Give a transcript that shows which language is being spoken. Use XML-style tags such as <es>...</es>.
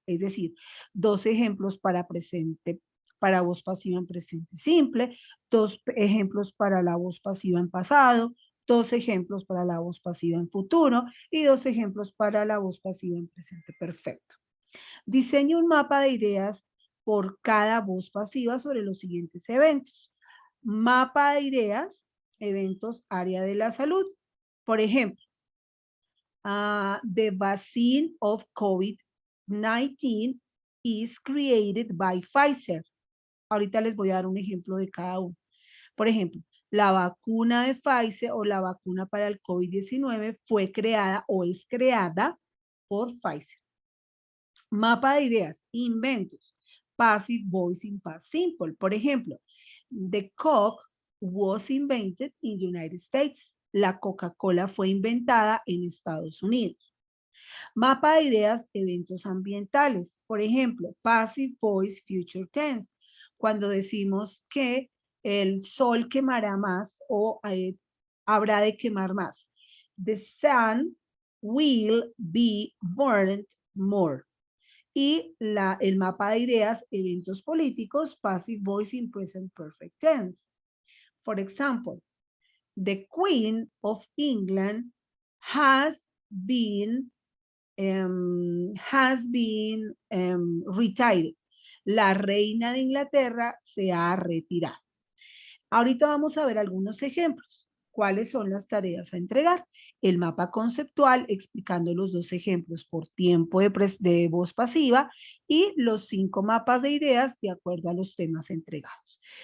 <es>Es decir, 2 ejemplos para voz pasiva en presente simple, 2 ejemplos para la voz pasiva en pasado, 2 ejemplos para la voz pasiva en futuro y 2 ejemplos para la voz pasiva en presente perfecto. Diseñe un mapa de ideas por cada voz pasiva sobre los siguientes eventos. Mapa de ideas, eventos, área de la salud. Por ejemplo,</es> <en>the vaccine of COVID-19 is created by Pfizer.</en> <es>Ahorita les voy a dar un ejemplo de cada uno. Por ejemplo, la vacuna de Pfizer o la vacuna para el COVID-19 fue creada o es creada por Pfizer. Mapa de ideas, inventos,</es> <en>passive voice in past simple.</en> <es>Por ejemplo,</es> <en>the Coke was invented in the United States.</en> <es>La Coca-Cola fue inventada en Estados Unidos. Mapa de ideas, eventos ambientales. Por ejemplo,</es> <en>passive voice future tense.</en> <es>Cuando decimos que el sol quemará más o habrá de quemar más.</es> <en>The sun will be burned more.</en> <es>Y el mapa de ideas, eventos políticos,</es> <en>passive voice in present perfect tense. For example, the Queen of England has been retired.</en> <es>La reina de Inglaterra se ha retirado. Ahorita vamos a ver algunos ejemplos. ¿Cuáles son las tareas a entregar? El mapa conceptual explicando los 2 ejemplos por tiempo de voz pasiva y los 5 mapas de ideas de acuerdo a los temas entregados.</es>